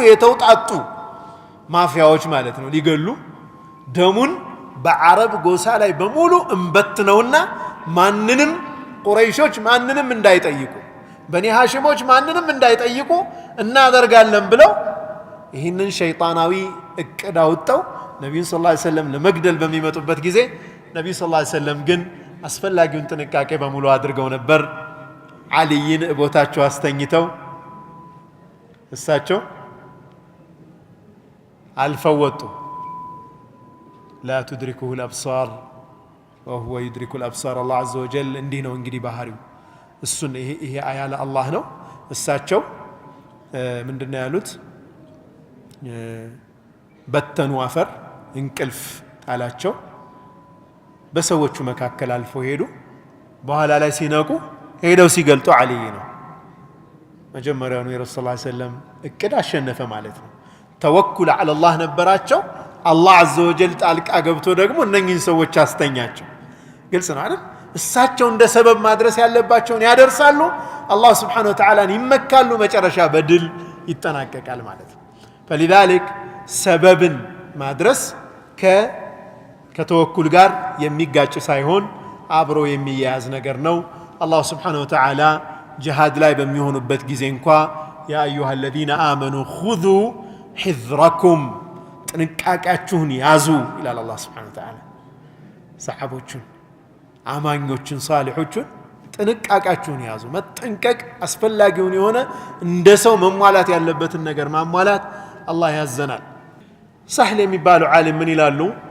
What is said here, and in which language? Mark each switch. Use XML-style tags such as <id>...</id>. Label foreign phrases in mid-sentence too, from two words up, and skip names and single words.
<am>የተውጣጡ ማፊያዎች ማለት ነው ሊገሉ ደሙን በአረብ ጎሳ ላይ በሙሉ እንበትነውና ማንንም ቁረይሾች ማንንም እንዳይጠይቁ በኒ ሃሽሞች ማንንም እንዳይጠይቁ እናደርጋለን ብለው ይህንን ሸይጣናዊ እቅድ አውጥተው ነብዩ</am> <ar>صلى الله عليه وسلم</ar> <am>ለመግደል በሚመጡበት ጊዜ ነብዩ</am> <ar>صلى الله عليه وسلم</ar> <am>ግን አስፈላጊውን ጥንቃቄ በሙሉ አድርገው ነበር አልይን ቦታቸው አስተኝተው እሳቸው አልፈወጡ</am> <ar>لا تدركه الابصار وهو يدرك الابصار الله عز وجل</ar> <am>እንዲህ ነው እንግዲህ ባህሪው እሱን ይሄ አያ ለአላህ ነው እሳቸው ምንድነው ያሉት በተኑ አፈር እንቅልፍ አላቸው በሰዎቹ መካከል አልፎ ሄዱ በኋላ ላይ ሲነቁ ሄደው ሲገልጡ አልይ ነው መጀመሪያው ነው የረሱል</am> <ar>صلى الله عليه وسلم</ar> <am>እቅድ አሸነፈ ማለት ነው</am> <ar>توكل على الله</ar> <am>ነበራቸው አላህ</am> <ar>عز وجل</ar> <am>ጣልቃ ገብቶ ደግሞ እነኚህን ሰዎች አስተኛቸው ግልጽ ነው አይደል እሳቸው እንደ ሰበብ ማድረስ ያለባቸውን ያደርሳሉ አላህ</am> <ar>سبحانه وتعالى</ar> <am>ይመካሉ መጨረሻ በድል ይጠናቀቃል ማለት ነው فلذلك ሰበብን ማድረስ ከተወኩል ጋር የሚጋጭ ሳይሆን አብሮ የሚያያዝ ነገር ነው አላህ</am> <ar>سبحانه وتعالى</ar> <am>ጂሃድ ላይ በሚሆኑበት ጊዜ እንኳን</am> <ar>يا أيها الذين آمنوا خذوا حذركم</ar> <am>ጥንቃቄያችሁን ያዙ ይላል አላህ</am> <ar>سبحانه وتعالى</ar> <am>ሰሃቦቹን አማኞቹን ሷሊሖቹን ጥንቃቄያችሁን ያዙ መጠንቀቅ አስፈላጊውን የሆነ እንደ ሰው መሟላት ያለበትን ነገር ማሟላት አላህ ያዘናል ሳህል የሚባሉ ዓሊም ምን ይላሉ</am>